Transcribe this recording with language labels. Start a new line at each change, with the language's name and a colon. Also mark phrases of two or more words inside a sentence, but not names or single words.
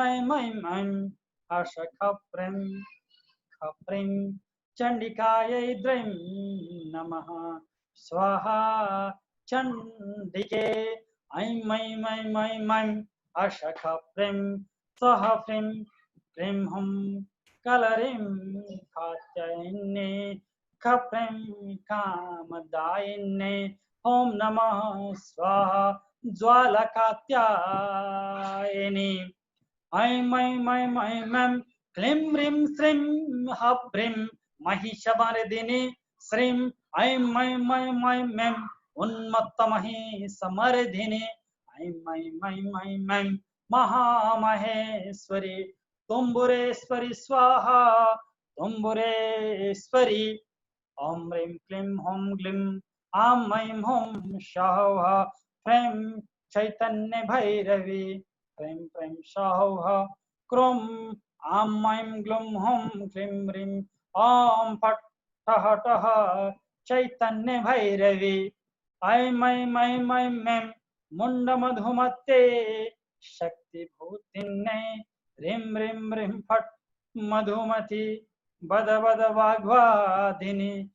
Sanskrit: ऐं ऐं ऐं हसख प्रीं चण्डिकायै द्रीं नमः स्वाहा चण्डिके ऐं ऐं ऐं ऐं ऐं हसख प्रीं सह प्रीं प्रीं हुं कलरीं कात्यायिने खप्रीं कामदायिने ॐ नमः स्वाहा ज्वालकात्यायिनी ऐं ऐं ऐं ऐं ऐं क्लीं ह्रीं श्रीं ह्रीं महिषमर्दिनी श्रीं ऐं ऐं ऐं ऐं ऐं उन्मत्तमहिषमर्दिनी ऐं ऐं ऐं ऐं ऐं महामहेश्वरी तुम्बुरेश्वरी स्वाहा तुम्बुरेश्वरी ॐ ह्रीं क्लीं हुं ग्लीं आं ऐं हुं सौः फ्रीं चैतन्य भैरवी फ्रीं फ्रीं सौः क्रूं आं ऐं ग्लुं हुं क्लीं ह्रीं ॐ फट् ठः ठः चैतन्य भैरवी ऐं ऐं ऐं ऐं ऐं मुण्डमधुमत्ते शक्तिभूतिन्ने ह्रीं ह्रीं ह्रीं फट् मधुमती बद बद वाग्वादिनी